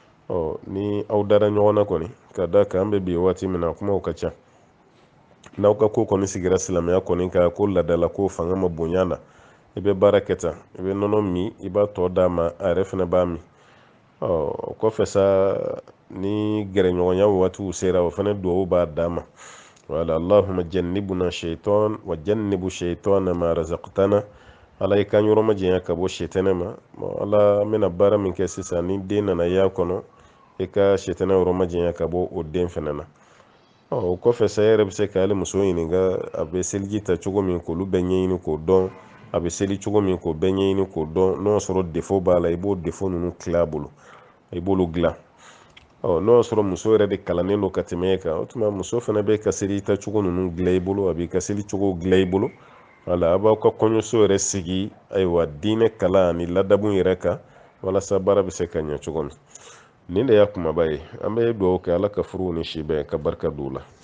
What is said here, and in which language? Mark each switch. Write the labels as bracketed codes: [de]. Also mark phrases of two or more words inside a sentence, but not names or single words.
[bm] ni aw dara ɲɔgɔn na kɔni ka da kan an bɛ bi waati min na kumaw ka ca n'aw ka ko kɔni sigira silamɛya kɔni kan ko ladala ko fanga ma bonya na i bɛ baara kɛ tan i bɛ nɔnɔ min i b'a tɔ d'a ma a yɛrɛ fana b'a min o kɔfɛ sa ni gɛrɛɲɔgɔnya waatiw sera o fana duwawu b'a d'a ma wala [ar] اللهم جنبنا الشيطان وجنب الشيطان ما رزقتنا [bm] ala i kan yɔrɔ ma janya ka bɔ shetɛnɛ ma ala n bɛna baara min kɛ sisan ni den nana y'a kɔnɔ i ka shetɛnɛ yɔrɔ ma janya ka bɔ o den fɛnɛ na o kɔfɛ sa yɛrɛ bɛ se ka ale muso ɲininka a bɛ seliji ta cogo min k'olu bɛɛ ɲɛɲini k'o dɔn a bɛ seli cogo min k'o bɛɛ ɲɛɲini k'o dɔn n'o y'a sɔrɔ defo b'a la i b'o defo ninnu tila a bolo i b'olu dilan n'o y'a sɔrɔ muso yɛrɛ de kalannen don ka tɛmɛ e kan o tuma muso fana bɛ ka seli ta cogo ninnu dilan i bolo a b'i ka seli cogo dilan i bolo wala a b'aw ka kɔɲɔso yɛrɛ sigi ayiwa diinɛ kalan ani ladabu yɛrɛ kan walasa baara bɛ se ka ɲɛ cogo min nin de y'a kumaba ye an bɛ dugawu kɛ ala ka furuw ni si bɛn ka barika don u la